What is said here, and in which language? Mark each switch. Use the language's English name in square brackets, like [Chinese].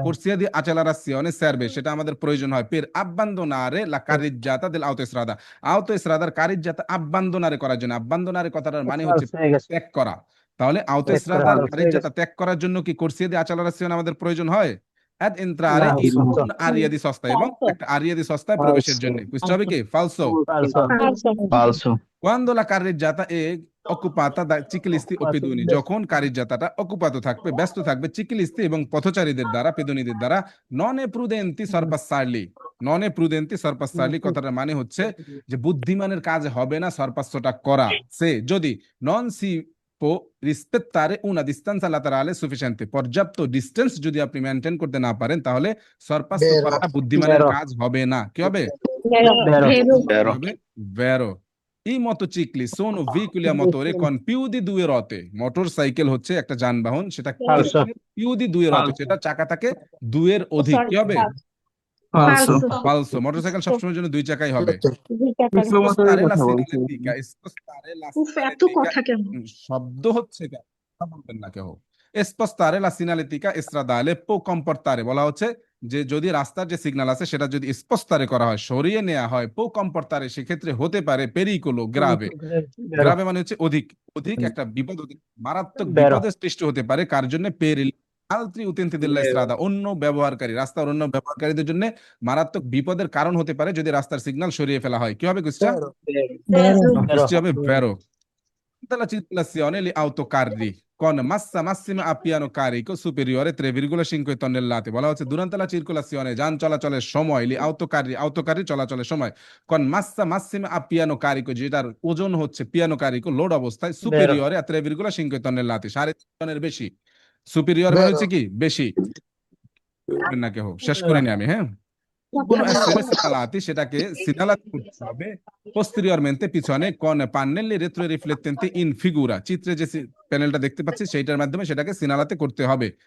[Italian] Corsia di accelerazione serve, [Bangla] সেটা আমাদের প্রয়োজন হয় [Italian] per abbandonare la carreggiata dell'autostrada, autostradar carreggiata abbandonare করার জন্য। [Bangla] abbandonare কথাটার মানে হচ্ছে ত্যাগ করা। তাহলে autostradar carreggiata ত্যাগ করার জন্য কি corsia di accelerazione আমাদের প্রয়োজন হয়? [Italian] ad entrare in un'area di sosta, [Bangla] এবং একটা আরিয়া দি সস্তায় প্রবেশের জন্য। বুঝতে হবে কি? falso. [Italian] Falso. Quando la carreggiata è occupata da ciclisti o pedoni, [Bangla] যখন কারিজ্জাতাটা অকুপাত থাকবে, ব্যস্ত থাকবে চিকলিস্তি এবং পথচারীদের দ্বারা, পেদনীদের দ্বারা, [Italian] non è prudenti sorpassarli, [Bangla] non è prudenti sorpassarli কথাটার মানে হচ্ছে যে বুদ্ধিমানের কাজ হবে না সরপাসটা করা, সে যদি [Italian] non si può rispettare una distanza laterale sufficiente, [Bangla] পর্যাপ্ত ডিসটেন্স যদি আপনি মেনটেন করতে না পারেন তাহলে সরপাস করাটা বুদ্ধিমানের কাজ হবে না। কি হবে? [Italian] Vero. [Bangla] হবে ভেরো। এই motorcycle sono veicoli a motore con più di due ruote, motorcycle হচ্ছে একটা যানবাহন, সেটা più di due ruote, সেটা চাকা থাকে দুইয়ের অধিক। কি হবে? ফালসো। মোটরসাইকেল সবসময়ের জন্য দুই চাকাই হবে। [Italian] Spostare la segnaletica, spostare la segnaletica, [Bangla] শব্দ হচ্ছে কেন? কথা বলবেন না কেউ। [Italian] spostare la segnaletica stradale può comportare, [Bangla] বলা হচ্ছে যে যদি রাস্তার যে সিগন্যাল আছে সেটা যদি স্পস্তারে করা হয়, সরিয়ে নেওয়া হয়, può comportare সেক্ষেত্রে হতে পারে pericolo grave, গ্রাভে মানে হচ্ছে অধিক, অধিক একটা বিপদ, মারাত্মক বিপদের সৃষ্টি হতে পারে। কার জন্য? [Italian] altri utenti della strada, [Bangla] অন্য ব্যবহারকারী, রাস্তার অন্য ব্যবহারকারীদের জন্য মারাত্মক বিপদের কারণ হতে পারে যদি রাস্তার সিগন্যাল সরিয়ে ফেলা হয়। কি হবে কুইজটা? [Italian] Vero. vero, [Bangla] কুইজটি হবে ভেরো। [Italian] Dalla circolazione gli autocarri con massa massima a piano carico superiore 3,5 tonnellate, বলা হচ্ছে durante la circolazione যান চলাচলের সময় gli autocarri চলাচলের সময় con massa massima a piano carico যেটার ওজন হচ্ছে পিয়ানো কারিকো লোড অবস্থায় superiore a 3,5 tonnellate [Bangla] 3.5 টনের বেশি। সুপিরিয়র মানে হচ্ছে কি বেশি, না কেউ শেষ করে নি আমি, হ্যাঁ। কোনো [Italian] essere segnalati [Bangla] সেটাকে সিগনালাতি করতে হবে posteriormente পিছনে [Italian] con pannelli retroriflettenti in figura, [Bangla] চিত্রে যে প্যানেলটা দেখতে পাচ্ছি সেইটার মাধ্যমে সেটাকে সিগনালাতি করতে হবে।